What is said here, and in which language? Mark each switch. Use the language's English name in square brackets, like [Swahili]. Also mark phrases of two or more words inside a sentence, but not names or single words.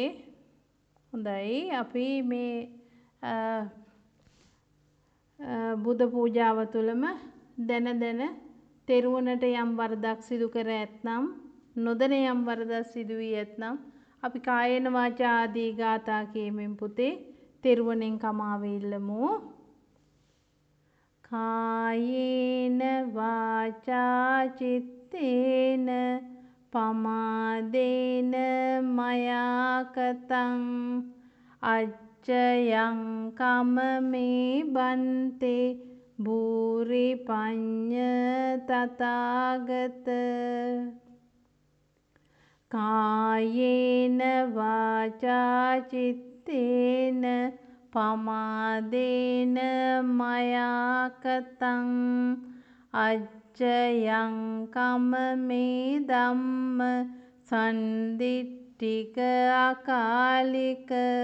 [Sinhala] හොඳයි අපි මේ බුද්ධ පූජාව තුළම දැන තෙරුවනට යම් වරදක් සිදු කර ඇත්නම් නොදැන යම් වරදක් සිදු වී ඇත්නම් අපි [Pali] කායේන වාචා [Sinhala] ආදී ගාථා කියමින් පුතේ තෙරුවනෙන් කමාව ඉල්ලමු. [Pali] කායේන වාචා චිත්තේන පමාදේන මයා කතං අච්චයං කමමේ බන්තේ භූරි පඤ්ඤ තථාගත. කායේන වාචා චිත්තේන පමාදේන මයා කතං අච්චයං කමමේ ධම්ම සන්දිට්ඨික අකාලික.